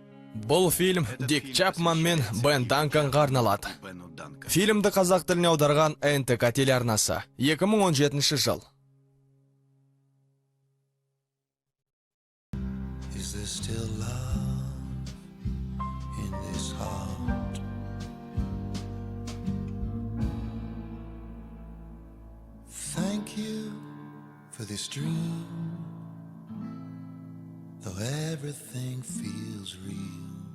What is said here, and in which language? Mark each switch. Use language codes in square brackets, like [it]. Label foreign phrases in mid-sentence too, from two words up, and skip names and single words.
[kk] Бұл фильм Дик Чапман мен Бен Данканға арналады. Фильмді қазақ тіліне аударған НТК телеарнасы. 2017 жыл. [en] Is there still love in this heart? Thank you for this dream, though everything feels real.